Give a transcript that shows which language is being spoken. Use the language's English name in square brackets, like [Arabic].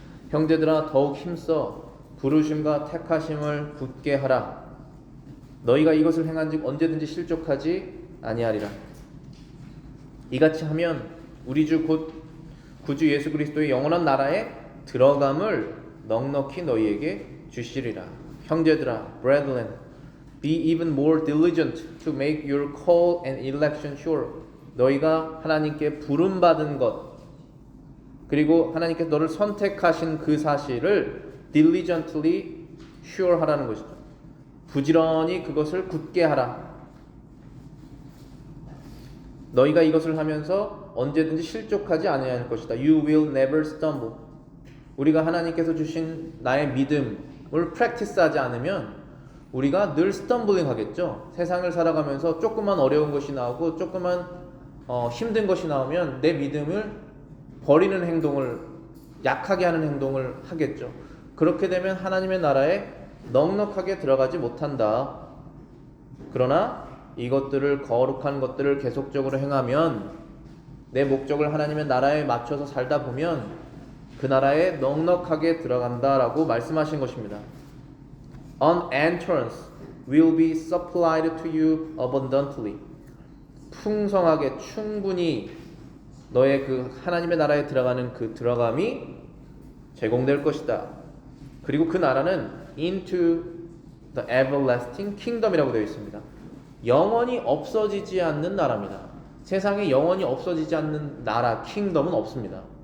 [Korean] 형제들아 더욱 힘써 부르심과 택하심을 굳게 하라. 너희가 이것을 행한즉 언제든지 실족하지 아니하리라. 이같이 하면 우리 주 곧 구주 예수 그리스도의 영원한 나라에 들어감을 넉넉히 너희에게 주시리라. 형제들아, [English] brethren, be even more diligent to make your call and election sure. [Korean] 너희가 하나님께 부름 받은 것, 그리고 하나님께서 너를 선택하신 그 사실을 [English] diligently sure [Korean] 하라는 것이죠. 부지런히 그것을 굳게 하라. 너희가 이것을 하면서 언제든지 실족하지 아니할 것이다. [English] You will never stumble. [Korean] 우리가 하나님께서 주신 나의 믿음을 practice하지 않으면 우리가 늘 stumbling 하겠죠. 세상을 살아가면서 조그만 어려운 것이 나오고 조그만 힘든 것이 나오면 내 믿음을 버리는 행동을, 약하게 하는 행동을 하겠죠. 그렇게 되면 하나님의 나라에 넉넉하게 들어가지 못한다. 그러나 이것들을, 거룩한 것들을 계속적으로 행하면, 내 목적을 하나님의 나라에 맞춰서 살다 보면 그 나라에 넉넉하게 들어간다라고 말씀하신 것입니다. [English] An entrance will be supplied to you abundantly. [Korean] 풍성하게, 충분히 너의 그 하나님의 나라에 들어가는 그 들어감이 제공될 것이다. 그리고 그 나라는 [English] into the everlasting kingdom [Korean] 이라고 되어 있습니다. 영원히 없어지지 않는 나라입니다. 세상에 영원히 없어지지 않는 나라, 킹덤은 없습니다.